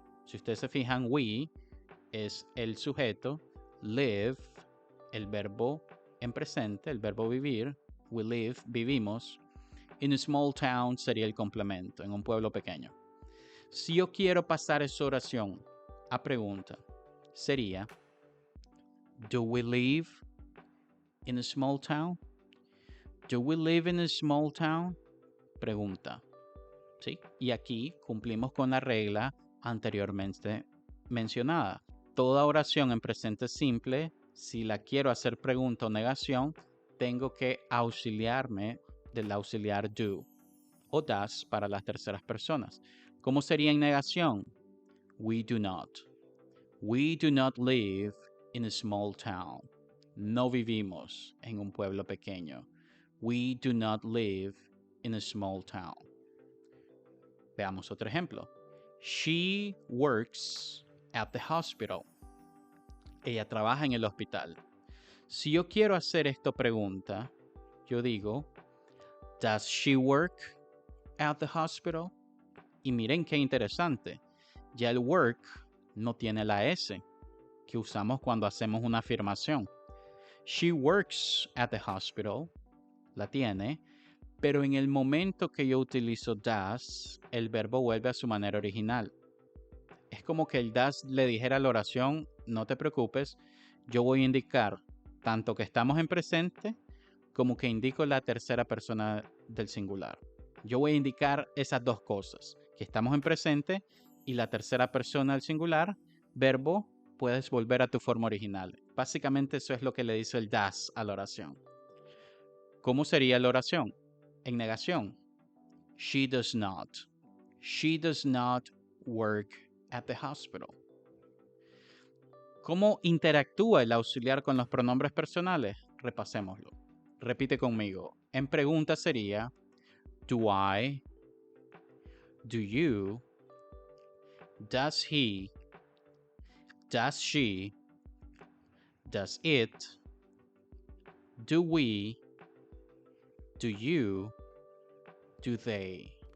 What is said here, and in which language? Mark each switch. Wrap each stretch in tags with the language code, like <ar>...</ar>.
<es>Si ustedes se fijan, we es el sujeto, live, el verbo en presente, el verbo vivir, we live, vivimos.</es> <en>In a small town</en> <es>sería el complemento, en un pueblo pequeño. Si yo quiero pasar esa oración a pregunta, sería,</es> <en>do we live in a small town? Do we live in a small town?</en> <es>Pregunta. ¿Sí? Y aquí cumplimos con la regla anteriormente mencionada. Toda oración en presente simple, si la quiero hacer pregunta o negación, tengo que auxiliarme del auxiliar do o does para las terceras personas. ¿Cómo sería en negación?</es> <en>We do not. We do not live in a small town.</en> <es>No vivimos en un pueblo pequeño.</es> <en>We do not live in a small town.</en> <es>Veamos otro ejemplo.</es> <en>She works at the hospital.</en> <es>Ella trabaja en el hospital. Si yo quiero hacer esta pregunta, yo digo,</es> <en>does she work at the hospital?</en> <es>Y miren qué interesante. Ya el work no tiene la S que usamos cuando hacemos una afirmación.</es> <en>She works at the hospital.</en> <es>La tiene. Pero en el momento que yo utilizo does, el verbo vuelve a su manera original. Es como que el does le dijera a la oración, no te preocupes, yo voy a indicar tanto que estamos en presente como que indico la tercera persona del singular. Yo voy a indicar esas dos cosas, que estamos en presente y la tercera persona del singular, verbo, puedes volver a tu forma original. Básicamente eso es lo que le dice el does a la oración. ¿Cómo sería la oración? En negación,</es> <en>she does not. She does not work at the hospital.</en> <es>¿Cómo interactúa el auxiliar con los pronombres personales? Repasémoslo. Repite conmigo. En pregunta sería,</es> <en>do I, do you, does he, does she, does it, do we, do you, do they.</en>